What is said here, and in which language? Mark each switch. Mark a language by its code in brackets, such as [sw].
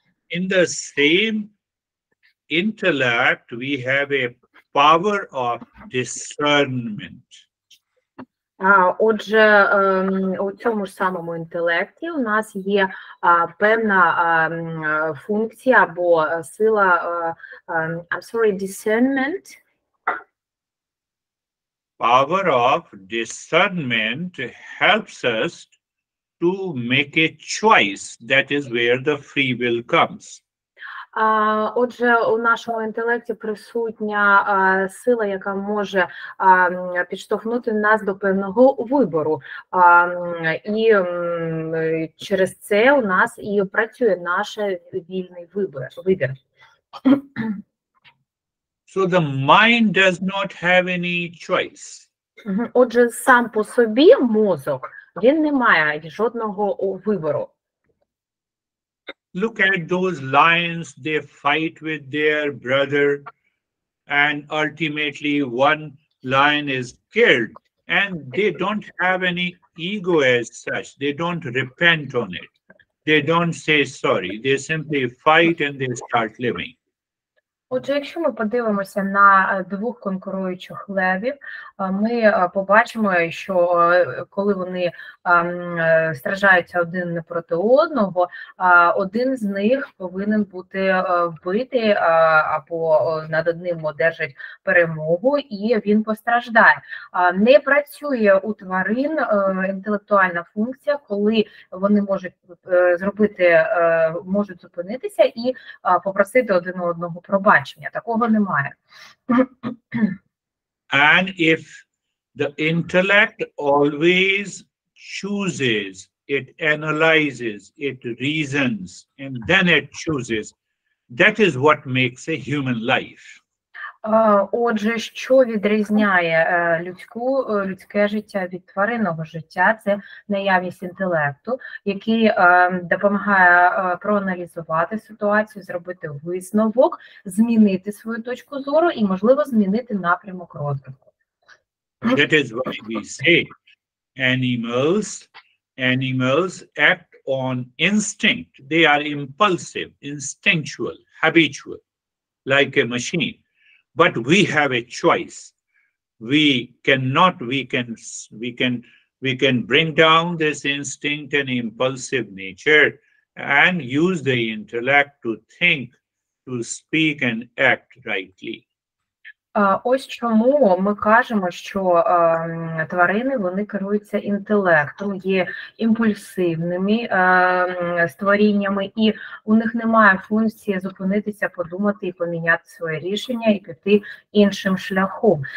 [en] In the same intellect, we have a power of discernment. [uk] Отже, у цьому ж самому інтелекті у нас є певна функція або сила, discernment. [en] Power of discernment helps us to make a choice. That is where the free will comes. [uk] Отже, у нашому інтелекті присутня сила, яка може підштовхнути нас до певного вибору. І через це у нас і працює наш вільний вибір. [en] So the mind does not have any choice. [uk] Отже, сам по собі мозок, він не має жодного вибору. [en] Look at those lions, they fight with their brother, and ultimately one lion is killed, and they don't have any ego as such. They don't repent on it. They don't say sorry. They simply fight and they start living. [uk] Отже, якщо ми подивимося на двох конкуруючих левів, ми побачимо, що коли вони страждаються один не проти одного, один з них повинен бути вбитий або над одним одержать перемогу, і він постраждає. Не працює у тварин інтелектуальна функція, коли вони можуть зробити, можуть зупинитися і попросити один одного пробачення. Такого немає. [en] And if the intellect always chooses, it analyzes, it reasons, and then it chooses, that is what makes a human life. [uk] Отже, що відрізняє людське життя від тваринного життя? Це наявність інтелекту, який допомагає проаналізувати ситуацію, зробити висновок, змінити свою точку зору і, можливо, змінити напрямок розвитку. [en] That is why we say animals act on instinct. They are impulsive, instinctual, habitual, like a machine. But we have a choice. We can bring down this instinct and impulsive nature and use the intellect to think, to speak and act rightly. [uk] Ось чому ми кажемо, що тварини, вони керуються інтелектом, є імпульсивними створіннями, і у них немає функції зупинитися, подумати і поміняти своє рішення і піти іншим шляхом.